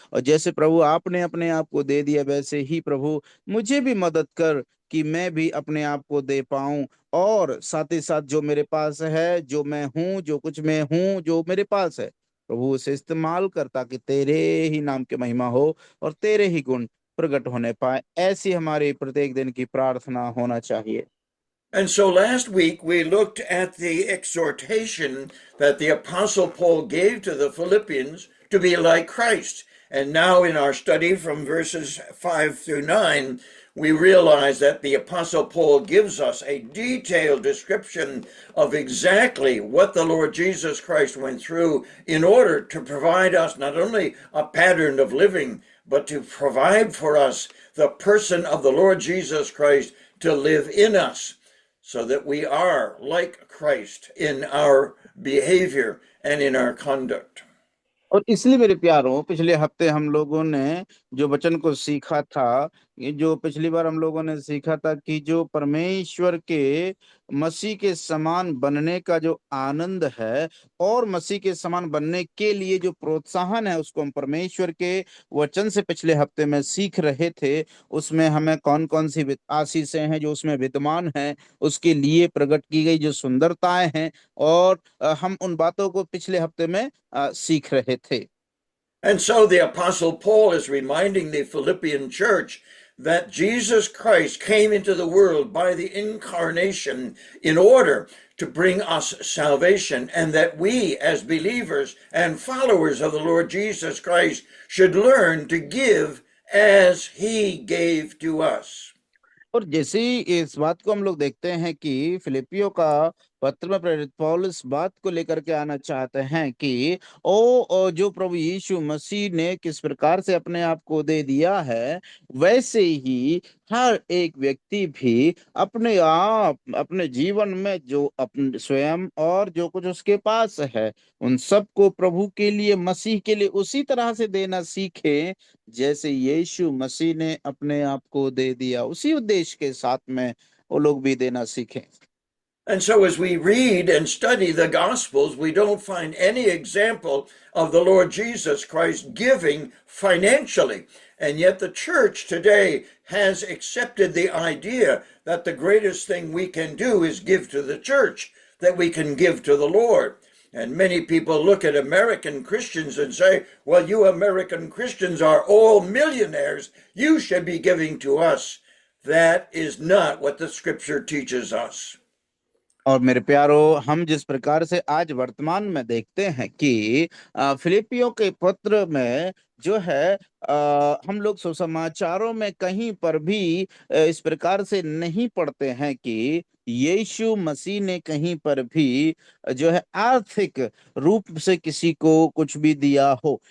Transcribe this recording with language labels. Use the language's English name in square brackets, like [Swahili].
[Hindi] और जैसे प्रभु आपने अपने आप को दे दिया, वैसे ही प्रभु मुझे भी मदद कर कि मैं भी अपने आप को दे पाऊं, और साथ ही साथ जो मेरे पास है, जो मैं हूं, जो कुछ मैं हूं, जो मेरे पास है, प्रभु उसे इस्तेमाल कर, ताकि तेरे ही नाम की महिमा हो और तेरे ही गुण प्रकट होने पाए। ऐसी हमारी प्रत्येक दिन की प्रार्थना होना चाहिए। [English] And so last week we looked at the exhortation that the Apostle Paul gave to the Philippians to be like Christ. And now in our study from verses 5 through 9, we realize that the Apostle Paul gives us a detailed description of exactly what the Lord Jesus Christ went through in order to provide us not only a pattern of living, but to provide for us the person of the Lord Jesus Christ to live in us, so that we are like Christ in our behavior and in our conduct. [Hindi] और इसलिए मेरे प्यारों, पिछले हफ्ते हम लोगों ने जो वचन को सीखा था, ये जो पिछली बार हम लोगों ने सीखा था कि जो परमेश्वर के मसीह के समान बनने का जो आनंद है, और मसीह के समान बनने के लिए जो प्रोत्साहन है, उसको हम परमेश्वर के वचन से पिछले हफ्ते में सीख रहे थे। उसमें हमें कौन कौन सी आशीषें हैं जो उसमें विद्यमान है, उसके लिए प्रकट की गई जो सुंदरताएं हैं, और हम उन बातों को पिछले हफ्ते में सीख रहे थे। [English] And so the Apostle Paul is reminding the Philippian church that Jesus Christ came into the world by the incarnation in order to bring us salvation, and that we as believers and followers of the Lord Jesus Christ should learn to give as he gave to us. [Hindi] और जैसे ही इस बात को हम लोग देखते हैं कि फिलिपियो का पत्र में प्रेरित पौलुस बात को लेकर के आना चाहते हैं कि ओ जो प्रभु यीशु मसीह ने किस प्रकार से अपने आप को दे दिया है, वैसे ही हर एक व्यक्ति भी अपने आप अपने जीवन में जो अपने स्वयं और जो कुछ उसके पास है, उन सबको प्रभु के लिए, मसीह के लिए उसी तरह से देना सीखे जैसे यीशु मसीह ने अपने आप को दे दिया। उसी उद्देश्य के साथ में वो लोग भी देना सीखें। [English] And so, as we read and study the Gospels, we don't find any example of the Lord Jesus Christ giving financially. And yet, the church today has accepted the idea that the greatest thing we can do is give to the church, that we can give to the Lord. And many people look at American Christians and say, well, you American Christians are all millionaires. You should be giving to us. That is not what the scripture teaches us. [Hindi] और मेरे प्यारो, हम जिस प्रकार से आज वर्तमान में देखते हैं कि फिलिपियों के पत्र में जो है, हम लोग सुसमाचारों में कहीं पर भी इस प्रकार से नहीं पढ़ते हैं कि यीशु मसीह ने कहीं पर भी जो है आर्थिक रूप से किसी को कुछ भी दिया हो।